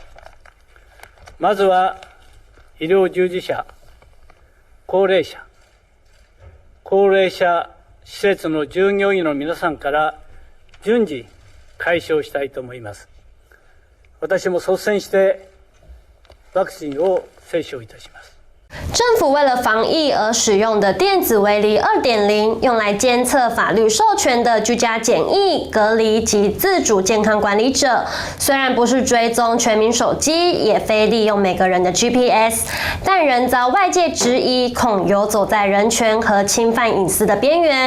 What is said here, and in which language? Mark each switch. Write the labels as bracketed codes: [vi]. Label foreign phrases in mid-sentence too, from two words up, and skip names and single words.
[ja] まずは医療従事者、高齢者施設の従業員の皆さんから順次開始をしたいと思います。私も率先してワクチンを接種いたします。 [zh] 政府为了防疫而使用的电子围篱 2.0， 用来监测法律授权的居家检疫、隔离及自主健康管理者。虽然不是追踪全民手机，也非利用每个人的 GPS， 但仍遭外界质疑，恐游走在人权和侵犯隐私的边缘。